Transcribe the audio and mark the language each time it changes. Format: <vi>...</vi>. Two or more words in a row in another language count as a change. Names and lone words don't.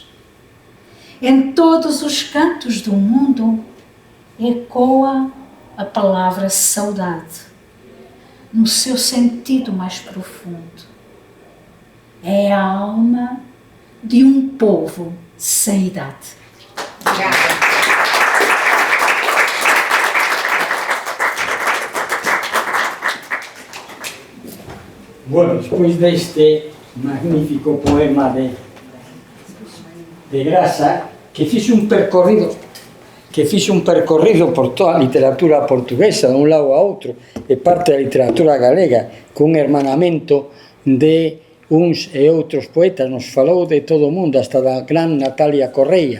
<pt>Em todos os cantos do mundo ecoa a palavra saudade, no seu sentido mais profundo. É a alma de um povo sem idade. Obrigada.</pt> <gl>Bueno, despois deste magnífico poema de Grasa, que fixe un percorrido por toda a literatura portuguesa, de un lado a outro, e parte da literatura galega, cun hermanamento de uns e outros poetas, nos falou de todo o mundo, hasta da gran Natalia Correia.</gl>